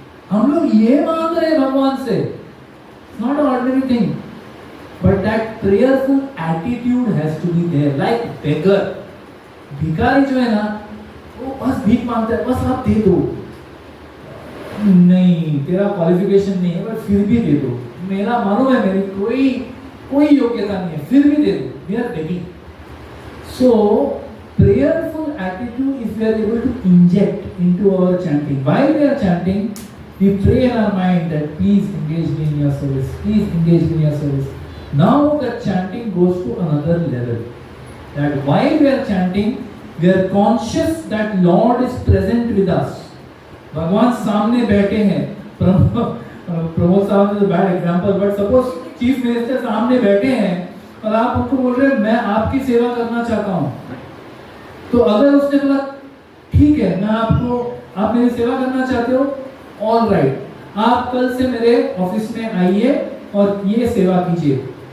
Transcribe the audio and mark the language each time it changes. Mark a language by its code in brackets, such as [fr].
[hi] हम लोग ये मांग रहे हैं भगवान से. [en] Not ordinary thing, but that prayerful attitude has to be there. Like beggar, [hi] भिखारी जो है ना, वो बस भीख मांगता है, बस आप दे दो. नहीं, तेरा क्वालिफिकेशन नहीं है, बट फिर भी दे दो. मेरा मालूम है मेरी कोई योग्यता नहीं है, फिर भी दे दो. [en] We are begging. So prayerful attitude, if we are able to inject into our chanting, while we are chanting, we pray in our mind that please engage me in your service, please engage me in your service. Now the chanting goes to another level, that while we are chanting, we are conscious that Lord is present with us. [hi] भगवान सामने बैठे हैं. प्रमोद साहब [en] is bad example, but suppose [hi] chief minister सामने बैठे हैं और आप उनको बोल रहे हैं मैं आपकी सेवा करना चाहता हूँ. तो अगर उसने बोला ठीक है, मैं आप मेरी सेवा करना चाहते हो, ऑल राइट, आप कल से मेरे ऑफिस में आइए और ये सेवा कीजिए.